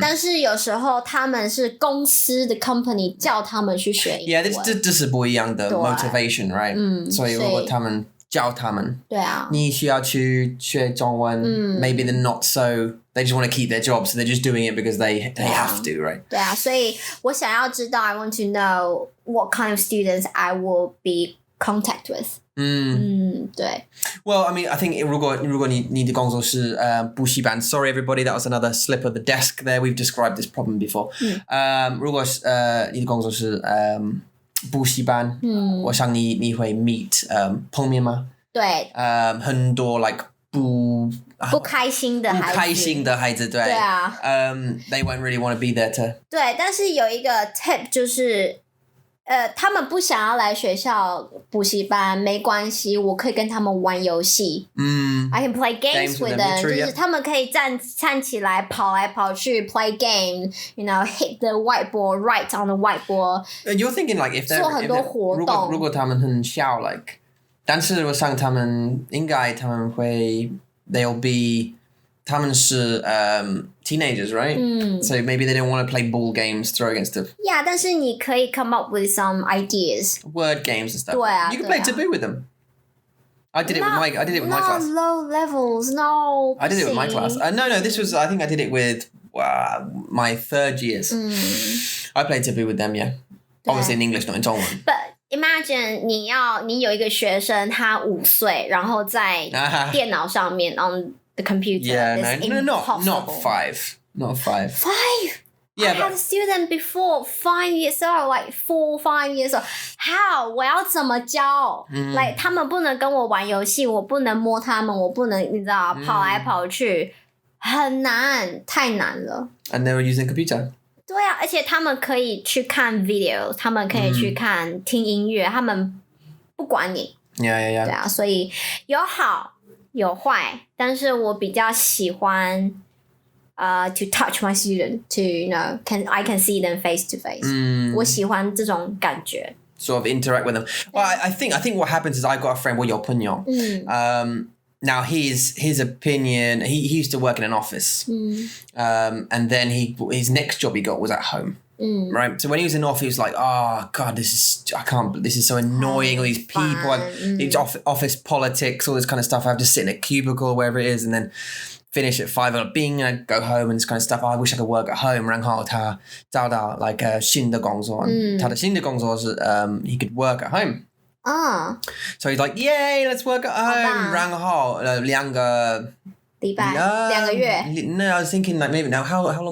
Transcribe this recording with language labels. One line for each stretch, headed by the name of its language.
Chinese: 但是有时候他们是公司的 company 叫他们去学英文。 Yeah， 这是不一样的 motivation, right？所以如果他们教他们，对啊，你需要去学中文。
English: Maybe they're not so. They just want to keep their job, so they're just doing it because they have to, right?
Chinese: 对啊，所以我想要知道
English: I want to know what kind of students I will be contact with.
Chinese: 对。
English: Well, I mean, I think
Chinese: 如果你的工作是补习班
English: sorry everybody, that was another slip of the desk there. We've described this problem before.
Chinese: 如果你的工作是补习班，我想你会 meet 碰面吗？对。很多 like 不开心的孩子，对啊
English: they won't really want to be there to
Chinese: 对，但是有一个 tip 就是他们不想要来学校补习班没关系，我可以跟他们玩游戏。
English: I can play games with them.
Chinese: 就是他们可以站起来跑来跑去
English: play game, hit the whiteboard, write on the whiteboard. You're thinking like if they're
Chinese: 做很多活动。如果他们很小 like 但是我想他们应该他们会
English: they'll be
Chinese: 他们是teenagers, right?
English: So maybe they don't want to play ball games, throw against them. Yeah,
Chinese: 但是你可以
English: come up with some ideas. Word games and stuff.
Chinese: 对啊
English: You can play taboo with them. I did it with my class. Low levels, no. I did it with my class. No, this was I think I did it with my third years. I played taboo with them, yeah. Obviously in English, not in 中文。 But imagine
Chinese: 你有一个学生他5岁，然后在电脑上面
English: on the computer. Yeah, no, not 5. Not 5. 5? Yeah, I had a student before 5 years old, like 4, 5 years old. How?
Chinese: 我要怎么教？ Like 他们不能跟我玩游戏，我不能摸他们，我不能你知道跑来跑去，很难，太难了。
English: And they were using computer.
Chinese: 对啊，而且他们可以去看 video， 他们可以去听音乐，他们不管你。
English: Yeah.
Chinese: 对啊，所以有好有坏，但是我比较喜欢
English: to touch my student, to I can see them face to face.
Chinese: 我喜欢这种感觉。
English: Sort of interact with them. Well, I think what happens is I've got a friend,
Chinese: 我有朋友。
English: Now his opinion, he used to work in an office, and then his next job he got was at home, right? So when he was in office, he was like, "Oh God, this is so annoying. All these people, these office politics, all this kind of stuff. I have to sit in a cubicle, wherever it is, and then finish at 5 o'clock, go home and this kind of stuff. Oh, I wish I could work at home."
Chinese: 然后他找到 like 新的工作，他的新的工作是
English: he could work at home. So he's like, "Yay, let's work at home."
Chinese: 然后2个礼拜2个月。
English: No, I was thinking like maybe now how long?